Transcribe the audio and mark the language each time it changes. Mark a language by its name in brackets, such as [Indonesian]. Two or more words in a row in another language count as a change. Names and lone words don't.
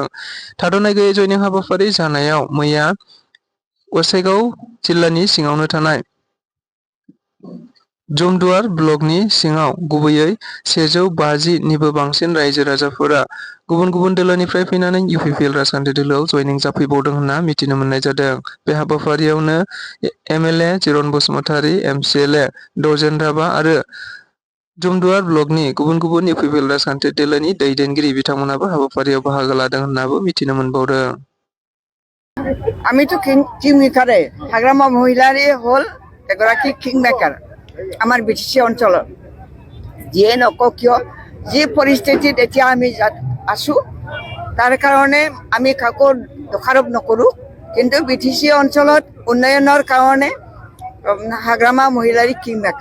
[Bodo] थाद'नाय गैयै जयनिं हाबाफारि जानायाव मैया गसाइगाव जिल्लानि सिङावनो थानाय जमदुवार ब्लकनि सिङाव गुबैयै 150 निबो बांसिन रायजो राजाफोरा गुबुन गुबुन दोलोनिफ्राय फैनानै इउपिपिएल राजखान्थि दोलोआव जयनिं जाफैबावदों होनना मिथिनो मोननाय जादों। बे हाबाफारियावनो एमएलए जिरन बसुमतारी, एमसिएलए दजेन राभा आरो जमदुवार ब्लकनि गुबुन गुबुन इउपिपिएल राजखान्थि दोलोनि दैदेनगिरि बिथांमोनाबो हाबाफारियाव बाहागो लादों होननाबो मिथिनो मोनबावदों। [Assamese] আমিতো কিংমেকাৰে হাগ্ৰামা মহিলাৰে হ'ল এগৰাকী কিংমেকাৰ আমাৰ বিটিচি অঞ্চলত। যিয়ে নকওঁ কিয়, যি পৰিস্থিতিত এতিয়া আমি আছোঁ তাৰ কাৰণে আমি কাকো দোষাৰোপ নকৰোঁ, কিন্তু বিটিচি অঞ্চলত উন্নয়নৰ কাৰণে হাগ্ৰামা মহিলাৰে কিংমেকাৰ।